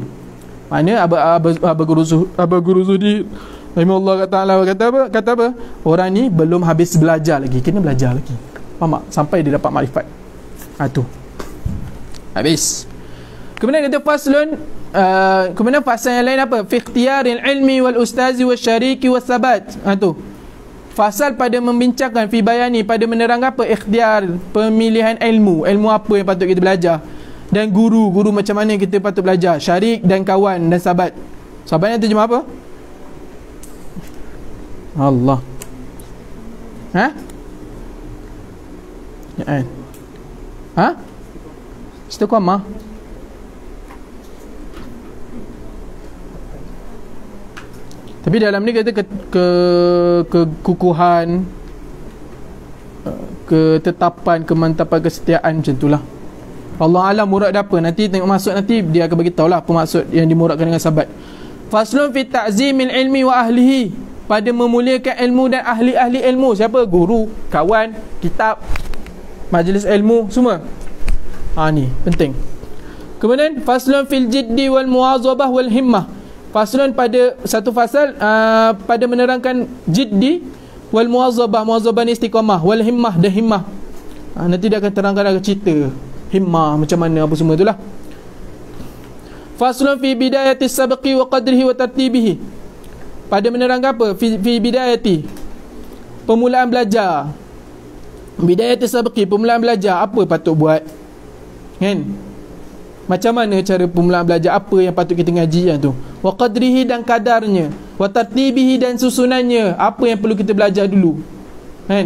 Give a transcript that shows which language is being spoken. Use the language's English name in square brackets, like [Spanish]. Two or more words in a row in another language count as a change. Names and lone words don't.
[Malay] Mana Abah Guru Zuhdi rahimahullah kata apa? Orang ni belum habis belajar lagi, kena belajar lagi. Faham tak? Sampai dia dapat makrifat. Tu habis. Kemudian kata faslun, kemudian fasal yang lain apa? [Arabic] في اختيار العلم والأستاذ والشريك والثبات. [Malay] Tu fasal pada membincangkan, [Arabic] في بيان, [Malay] pada menerang apa? Ikhtiar, pemilihan ilmu apa yang patut kita belajar, dan guru macam mana kita patut belajar, syarik dan kawan dan sahabat. Sahabatnya terjemah apa? Allah. Istiqamah. Tapi dalam ni kata kekukuhan, ketetapan, kemantapan, kesetiaan, macam itulah. [Arabic] الله أعلم [Malay] murad apa, nanti tengok masuk, nanti dia akan bagi tahu lah apa maksud yang dimuradkan dengan sahabat. [Arabic] فصل في تعظيم العلم وأهله, [Malay] pada memuliakan ilmu dan ahli-ahli ilmu. Siapa? Guru, kawan, kitab, majlis ilmu, semua. Ni penting. [Arabic] Kemudian فصل في الجد والمواظبة والهمة. [Malay] Faslun pada satu fasal pada menerangkan [Arabic] الجد والمواظبة [Malay] ni istiqamah, [Arabic] والهمة [Malay] dan himmah. Nanti dia akan terangkan cerita himmah macam mana, apa semua itulah. [Arabic] فصل في بداية السبق وقدره وترتيبه, [Malay] pada menerangkan apa? [Arabic] في بداية, [Malay] permulaan belajar. [Arabic] بداية السبق, [Malay] permulaan belajar, apa patut buat, kan? Macam mana cara permulaan belajar, apa yang patut kita ngaji tu. [Arabic] وقدره, [Malay] dan kadarnya. [Arabic] وترتيبه, [Malay] dan susunannya, apa yang perlu kita belajar dulu, kan?